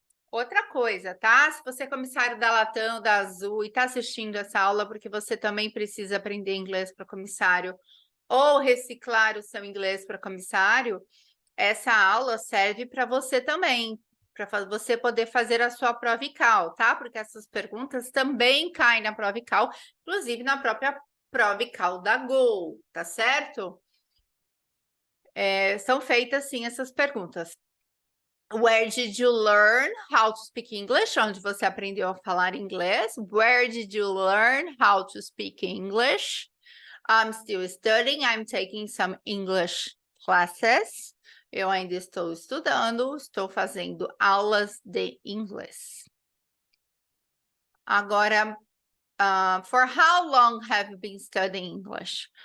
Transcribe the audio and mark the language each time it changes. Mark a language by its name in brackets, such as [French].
[Portuguese] Outra coisa, tá? Se você é comissário da Latam, da Azul e está assistindo essa aula porque você também precisa aprender inglês para comissário ou reciclar o seu inglês para comissário, essa aula serve para você também, para você poder fazer a sua prova ICAL, tá? Porque essas perguntas também caem na prova ICAL, inclusive na própria prova ICAL da Gol, tá certo? São feitas, sim, essas perguntas. [English] Where did you learn how to speak English? [Portuguese] Onde você aprendeu a falar inglês? [English] Where did you learn how to speak English? I'm still studying. I'm taking some English classes. [Portuguese] Eu ainda estou estudando, estou fazendo aulas de inglês. Agora, [English] for how long have you been studying English?